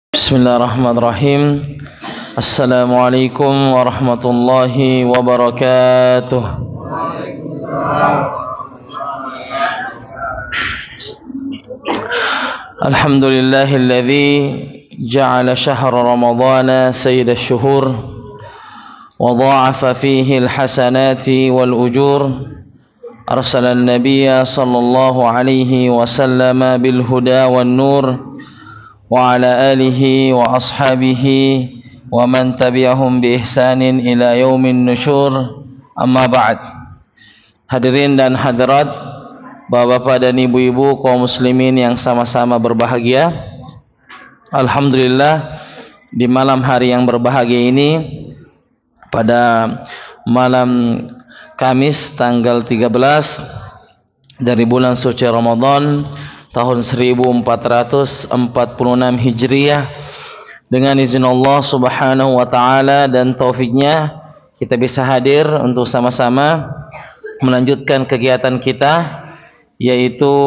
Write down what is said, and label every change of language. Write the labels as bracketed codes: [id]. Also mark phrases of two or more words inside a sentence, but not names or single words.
[ar] بسم الله الرحمن الرحيم السلام عليكم ورحمة الله وبركاته. الحمد لله الذي جعل شهر رمضان سيد الشهور وضاعف فيه الحسنات والأجور. أرسل النبي صلى الله عليه وسلم بالهدى والنور وعلى آله وأصحابه ومن تبعهم بإحسان إلى يوم النشور. أما بعد. [id] Hadirin dan hadirat, bapak-bapak dan ibu-ibu kaum muslimin yang sama-sama berbahagia, alhamdulillah di malam hari yang berbahagia ini, pada malam Kamis tanggal 13 dari bulan suci Ramadan tahun 1446 Hijriah, dengan izin Allah [ar] سبحانه وتعالى [id] dan taufiknya kita bisa hadir untuk sama-sama melanjutkan kegiatan kita, yaitu